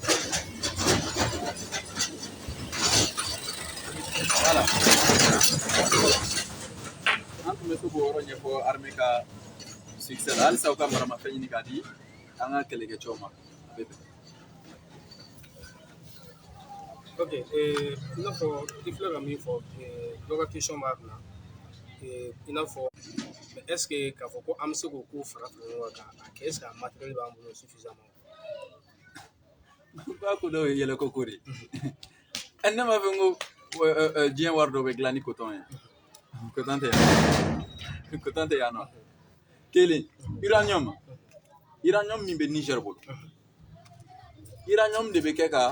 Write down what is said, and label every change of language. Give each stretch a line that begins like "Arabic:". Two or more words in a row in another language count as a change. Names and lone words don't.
Bambara: voilà an tun bɛ se k'o yɔrɔ ɲɛfɔ armée ka succès la halisa u ka maramafɛn ɲini k'a di an ka kɛlɛkɛcɛw ma a bɛ bɛn. Ok, i n'a fɔ i filɛ ka min fɔ dɔ ka question b'a kunna i n'a fɔ
French: est ce que
Bambara: k'a fɔ ko an bɛ se k'o ko fara fara ɲɔgɔn kan k'a kɛ
French: est ce que
Bambara: a matériel b'an bolo suffisamment. Ba ko dɔw ye yɛlɛko ko de ne m'a fɔ n ko diɲɛ wari dɔ bɛ dilan ni coton ye coton tɛ yan coton tɛ yan nɔ kelen uranium min bɛ Niger bolo uranium de bɛ kɛ ka